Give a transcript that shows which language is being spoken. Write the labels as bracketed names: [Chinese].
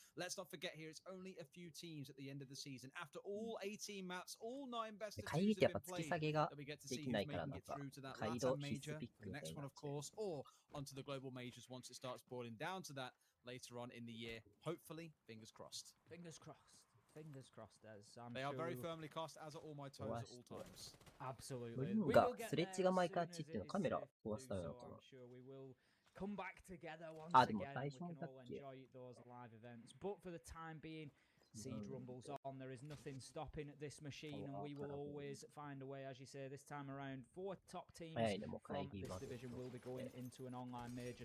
[English] Let's not forget here, it's only a few teams at the end of the season. After all 18 maps, all 9 best of 2s have been played, that we get to see who's making it through to that LATAM major, the next one of course, or onto the global majors once it starts boiling down to that later on in the year. Hopefully, fingers crossed. Fingers crossed. Fingers crossed, as they are very firmly crossed, as are all my toes at all times. Absolutely. [Japanese] グリーンがスレッジが毎回あっちっていうのはカメラ壊したよなのかな。 [English] Come back together once again. We can all enjoy those live events. But for the time being, Siege Rumble's on. There is nothing stopping this machine, and we will always find a way, as you say, this time around. 4 top teams from this division will be going into an online major.